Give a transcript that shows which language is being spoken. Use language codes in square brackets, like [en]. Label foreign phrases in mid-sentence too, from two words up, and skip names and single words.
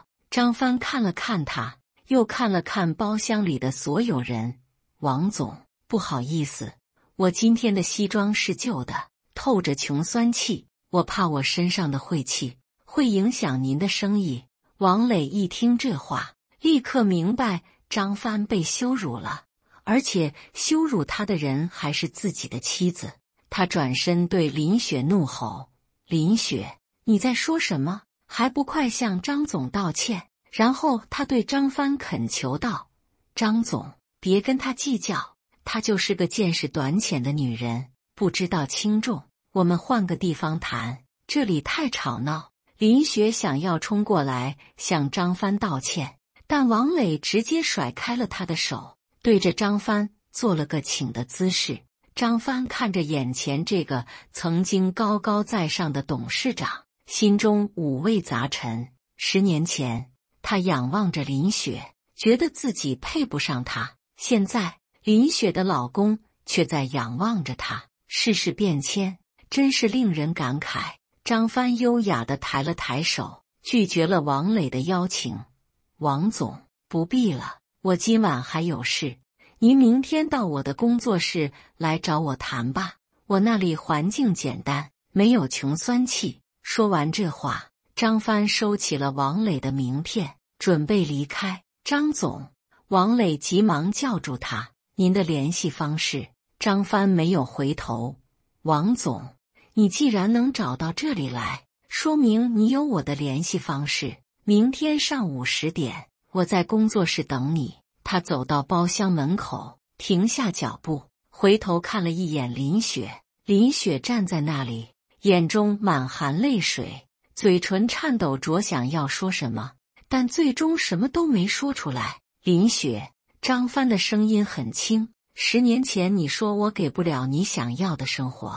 [zh] 張帆看了看他，又看了看包廂裡的所有人。“王總，不好意思，我今天的西裝是舊的，透着窮酸氣，我怕我身上的晦氣會影響您的生意。” 王磊一聽這話，立刻明白張帆被羞辱了，而且羞辱他的人還是自己的妻子。他轉身對林雪怒吼：“林雪，你在說什麼？還不快向張總道歉！” 然後他對張帆懇求道：“張總，別跟他計較，她就是個見識短淺的女人，不知道輕重。我們換個地方談，這裡太吵鬧。” 林雪想要衝過來向張帆道歉，但王磊直接甩開了他的手，對着張帆做了個請的姿勢。張帆看着眼前這個曾經高高在上的董事長，心中五味雜陳。10 年前，他仰望着林雪，覺得自己配不上她，現在林雪的老公卻在仰望着她。世事變遷，真是令人感慨。張帆優雅地抬了抬手，拒絕了王磊的邀請。王總，不必了，我今晚還有事，您明天到我的工作室來找我談吧，我那裡環境簡單，沒有窮酸氣。說完這話，張帆收起了王磊的名片，準備離開。張總，王磊急忙叫住他：“您的聯繫方式。” 張帆沒有回頭。王總，你既然能找到這裡來，說明你有我的聯繫方式。明天上午10點，我在工作室等你。他走到包廂門口，停下腳步，回頭看了一眼林雪。林雪站在那裡，眼中滿含淚水，嘴唇顫抖着想要說什麼，但最終什麼都沒說出來。林雪，張帆的聲音很輕：“10年前你說我給不了你想要的生活。